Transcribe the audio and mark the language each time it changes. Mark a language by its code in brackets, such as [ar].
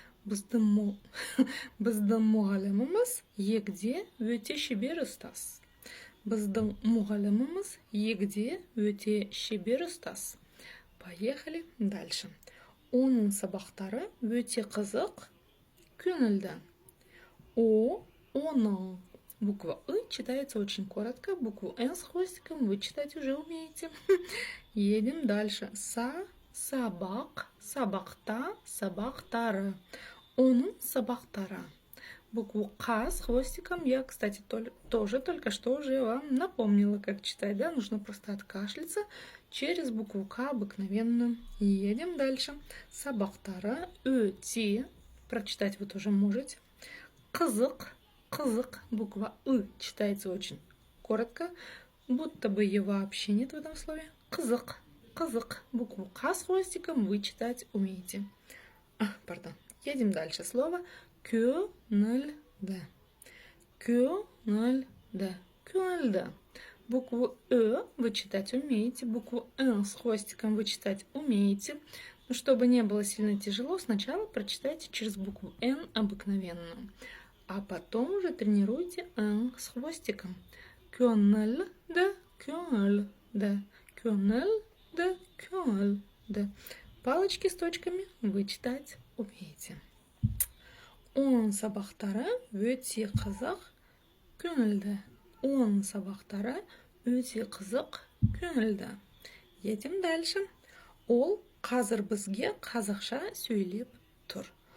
[kk] Біздің мұғаліміміз егде өте шебер ұстаз. Біздің мұғаліміміз егде өте шебер ұстаз. [ru] Поехали дальше. [kk] Оның сабақтары өте қызық, көңілді. Оның. [ru] Буква «ы» читается очень коротко. Букву «н» с хвостиком вы читать уже умеете. Едем дальше. [kk] Сабақ, сабақта, сабақтары. Оның сабақтары. [ru] Букву «қ» с хвостиком я, кстати, тоже только что уже вам напомнила, как читать. Да? Нужно просто откашляться через букву «к» обыкновенную. Едем дальше. [kk] Сабақтары өте. [ru] Прочитать вы тоже можете. [kk] Қызық, қызық. [ru] Буква «ы» читается очень коротко, будто бы ее вообще нет в этом слове. [kk] Қызық, қызық. [ru] Букву «к» с хвостиком вы читать умеете. Пардон. Едем дальше. Слово көңілді. [kk] Көңілді. Көңілді. [ru] Букву «э» вы читать умеете, букву «н» с хвостиком вы читать умеете. Но чтобы не было сильно тяжело, сначала прочитайте через букву «н» обыкновенную, а потом уже тренируйте «н» с хвостиком. [kk] Көңілді, көңілді, көңілді, көңілді. [ru] Палочки с точками вы читать умеете. [kk] Оның сабақтары өте қызық, көңілді. Оның сабақтары өте қызық, көңілді. [ru] Едем дальше. [kk] Ол қазір бізге қазақша сөйлеп тұр.